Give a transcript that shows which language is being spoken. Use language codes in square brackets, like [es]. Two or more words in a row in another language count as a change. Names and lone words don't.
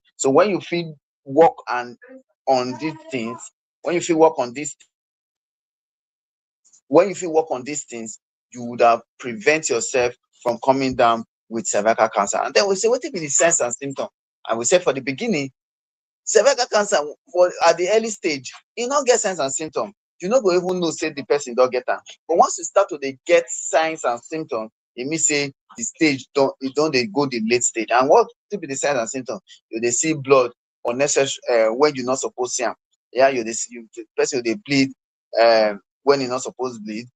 [pcm] So when you fit work on these things, when you fit work on these when you fit work on these things, you would have prevent yourself from coming down with cervical cancer. And then we say, what be the signs and symptoms? And we say for the beginning, cervical cancer for at the early stage, e no get signs and symptoms. You no go even know say the person don get am. But once you start to dey get signs and symptoms, e mean say the stage don dey go the late stage. And what fit be the signs and symptoms? You dey see blood unnecessary when you not suppose see am. Yeah, you dey see the person dey bleed when e not suppose bleed.